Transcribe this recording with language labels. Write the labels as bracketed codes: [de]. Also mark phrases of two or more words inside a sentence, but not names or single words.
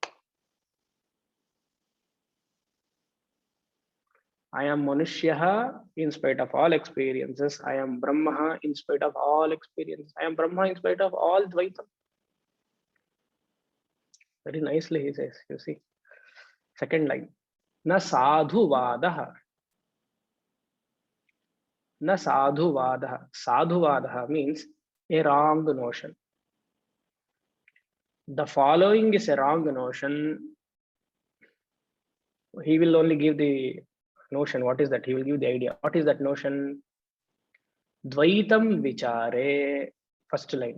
[en] I am Manushya in spite of all experiences. I am Brahma in spite of all experiences. I am Brahma in spite of all Dvaitam. Very nicely he says, you see. Second line. [sa] Na sadhu vadaha. Na sadhu vadaha. Sadhu vadaha [en] means a wrong notion. The following is a wrong notion. He will only give the notion. What is that? He will give the idea. What is that notion? [sa] Dvaitam vichare. [en] First line.